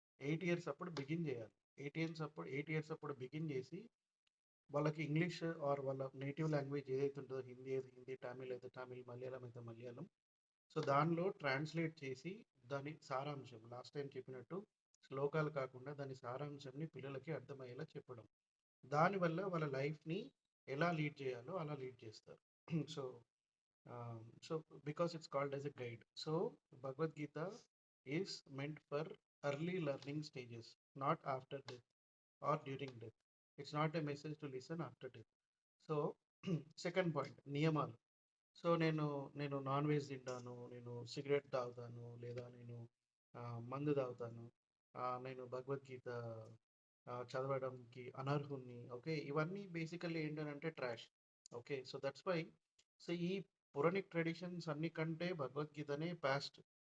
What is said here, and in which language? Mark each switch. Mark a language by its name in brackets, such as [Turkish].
[Telugu] 8 years అప్పుడు begin చేయాలి. 8 years అప్పుడు బిగిన్ చేసి, వాళ్ళకి ఇంగ్లీష్ ఆర్ వాళ్ళ నేటివ్ లాంగ్వేజ్ ఏదైతే ఉంటదో హిందీ అయితే హిందీ, తమిళ్ అయితే తమిళ్, మలయాళం అయితే మలయాళం. సో, దానిలో ట్రాన్స్‌లేట్ చేసి దాని సారాంశం లాస్ట్ టైమ్ చెప్పినట్టు శ్లోకాలు కాకుండా దాని సారాంశంని పిల్లలకి అర్థమయ్యేలా చెప్పడం. దానివల్ల వాళ్ళ లైఫ్‌ని ఎలా లీడ్ చేయాలో అలా లీడ్ చేస్తారు. [English] So, so because it's called as a guide. So Bhagavad Gita is meant for early learning stages, not after death or during death. It's not a message to listen after death. [Telugu] So second point నియమాలు. So నేను non veg తింటాను, నేను cigarette తాగుతాను, లేదా నేను మందు తాగుతాను, నేను భగవద్గీత చదవడానికి అనర్హుడిని. ఓకే, ఇవన్నీ బేసికల్లీ ఏంటనంటే trash. Okay, [English] so that's why [Telugu] so ఈ పురాణిక్ ట్రెడిషన్స్ అన్ని కంటే భగవద్గీతనే పాస్ట్.